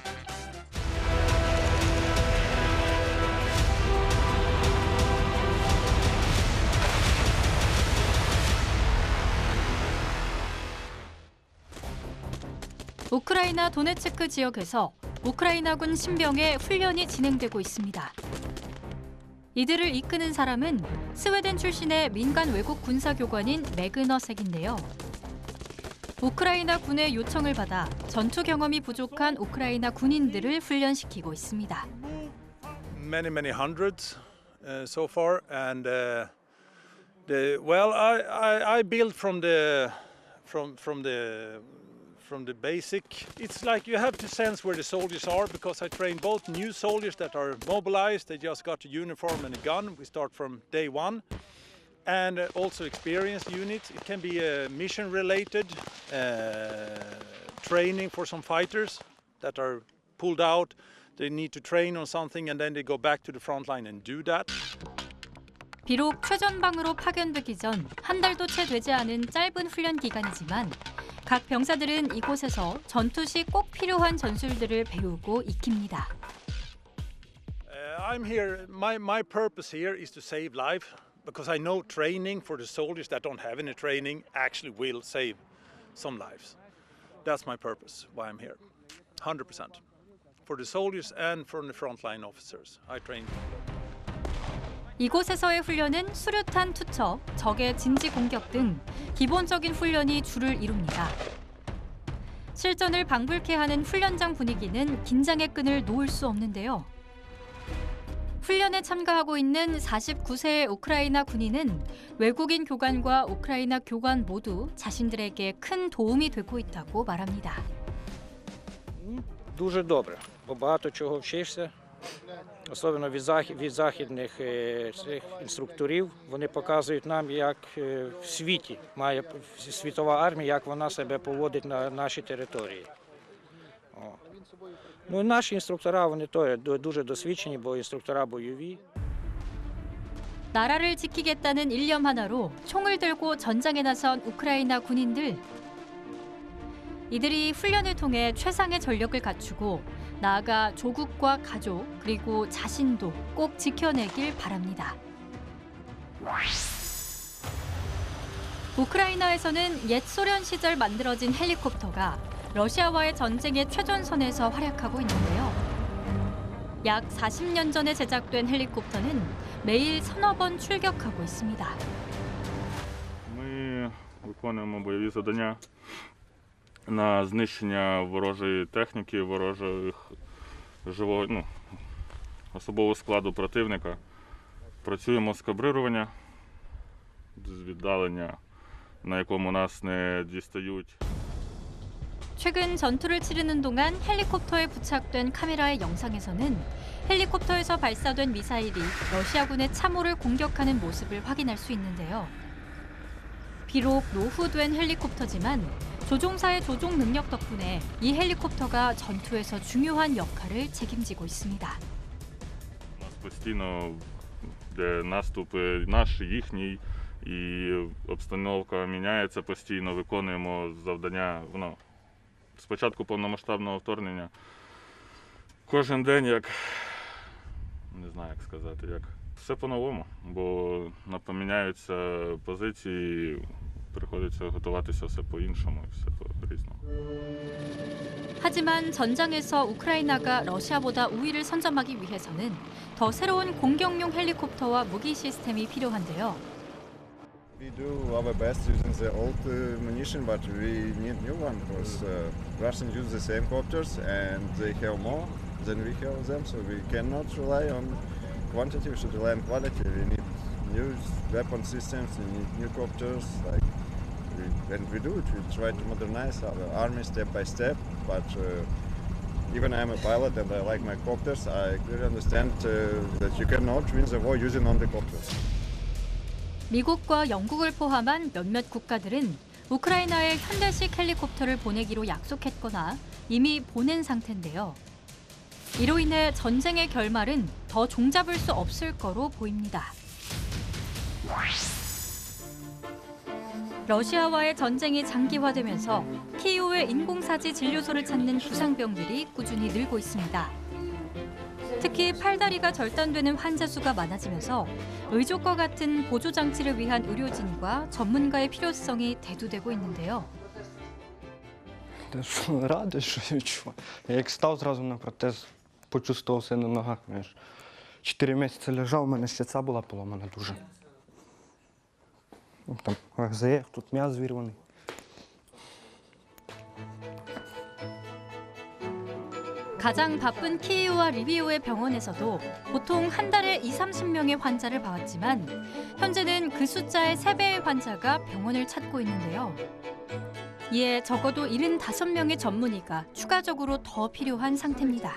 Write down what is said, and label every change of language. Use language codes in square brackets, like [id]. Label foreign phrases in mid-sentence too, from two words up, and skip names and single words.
[ko] 우크라이나 도네츠크 지역에서 우크라이나군 신병의 훈련이 진행되고 있습니다. 이들을 이끄는 사람은 스웨덴 출신의 민간 외국 군사교관인 매그너색인데요. 우크라이나 군의 요청을 받아 전투 경험이 부족한 우크라이나 군인들을 훈련시키고 있습니다. [en] Many hundreds so far, and I build from the basic. It's like you have to sense where the soldiers are, because I train both new soldiers that are mobilized, they just got a uniform and a gun. We start from day one. And also experienced units. It can be mission-related training for some fighters that are pulled out. They need to train on something and then they go back to the front line and do that. [ko] 비록 최전방으로 파견되기 전 한 달도 채 되지 않은 짧은 훈련 기간이지만 각 병사들은 이곳에서 전투 시 꼭 필요한 전술들을 배우고 익힙니다. [en] I'm here. My purpose here is to save life, because I know training for the soldiers that don't have any training actually will save some lives. That's my purpose. Why I'm here, 100%. For the soldiers and for the frontline officers, I train. [ko] 이곳에서의 훈련은 수류탄 투척, 적의 진지 공격 등 기본적인 훈련이 주를 이룹니다. 실전을 방불케 하는 훈련장 분위기는 긴장의 끈을 놓을 수 없는데요. 훈련에 참가하고 있는 49세의 우크라이나 군인은 외국인 교관과 우크라이나 교관 모두 자신들에게 큰 도움이 되고 있다고 말합니다. [uk] Дуже добре, бо багато чого вчишся. Особливо від західних цих інструкторів, вони показують нам, як в світі має світова армія, як вона себе поводить на нашій території. Ну, наші інструктора, вони дуже досвідчені, бо інструктора бойові. [ko] 나라를 지키겠다는 일념 하나로 총을 들고 전장에 나선 우크라이나 군인들. 이들이 훈련을 통해 최상의 전력을 갖추고 나아가 조국과 가족 그리고 자신도 꼭 지켜내길 바랍니다. 우크라이나에서는 옛 소련 시절 만들어진 헬리콥터가 러시아와의 전쟁의 최전선에서 활약하고 있는데요. 약 40년 전에 제작된 헬리콥터는 매일 서너 번 출격하고 있습니다. [uk] Ми виконуємо бойові завдання на знищення ворожої техніки, особового складу противника. Працюємо з кабрирування, з віддалення, на якому нас не дістають. [ko] 최근 전투를 치르는 동안 헬리콥터에 부착된 카메라의 영상에서는 헬리콥터에서 발사된 미사일이 러시아군의 참호를 공격하는 모습을 확인할 수 있는데요. 비록 노후된 헬리콥터지만 조종사의 조종 능력 덕분에 이 헬리콥터가 전투에서 중요한 역할을 책임지고 있습니다. [uk] постійно де наступи наш, їхній, і обстановка міняється постійно, виконуємо завдання, З початку повномасштабного вторгнення кожен день, як, не знаю, як сказати, як все по-новому, бо поміняються позиції, приходиться готуватися все по-іншому, все по-різному. [ko] 하지만 전장에서 우크라이나가 러시아보다 우위를 선점하기 위해서는 더 새로운 공격용 헬리콥터와 무기 시스템이 필요한데요. [en] We do our best using the old munition, but we need new one because Russians use the same copters and they have more than we have them, so we cannot rely on quantity, we should rely on quality. We need new weapon systems, we need new copters, and we do it. We try to modernize our army step by step, but even I'm a pilot and I like my copters, I clearly understand that you cannot win the war using only copters. [ko] 미국과 영국을 포함한 몇몇 국가들은 우크라이나에 현대식 헬리콥터를 보내기로 약속했거나 이미 보낸 상태인데요. 이로 인해 전쟁의 결말은 더 종잡을 수 없을 거로 보입니다. 러시아와의 전쟁이 장기화되면서 키이우의 인공사지 진료소를 찾는 부상병들이 꾸준히 늘고 있습니다. 특히 팔다리가 절단되는 환자 수가 많아지면서 의족과 같은 보조 장치를 위한 의료진과 전문가의 필요성이 대두되고 있는데요. [uk] Радий, що я відчуваю. Я як став зразу на протез, почувствував себе на ногах. 4 місяці лежав, у мене ще ця була поломана дуже. Там ГЗФ, тут м'яз зірваний. [ko] 가장 바쁜 키이우와 리비우의 병원에서도 보통 한 달에 20-30명의 환자를 봐왔지만 현재는 그 숫자의 3배의 환자가 병원을 찾고 있는데요. 이에 적어도 75명의 전문의가 추가적으로 더 필요한 상태입니다.